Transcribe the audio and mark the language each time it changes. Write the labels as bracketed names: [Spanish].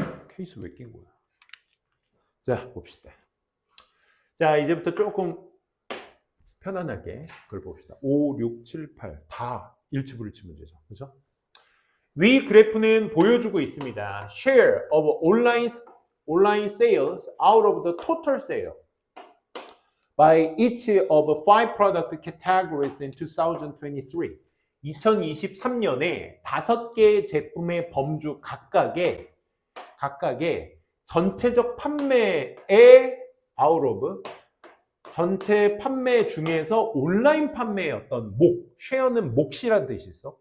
[Korean] 케이스 왜 낀 거야? 자, 봅시다. 자, 이제부터 조금 편안하게 그걸 봅시다. 5, 6, 7, 8 다 일치불일치 문제죠. 그렇죠? 위 그래프는 보여주고 있습니다. [English] Share of online sales out of the total sale by each of 5 product categories in 2023. [Korean] 2023년에 5개의 제품의 범주 각각의 전체적 판매의 out of 전체 판매 중에서 온라인 판매의 어떤 쉐어는 몫이라는 뜻이 있어.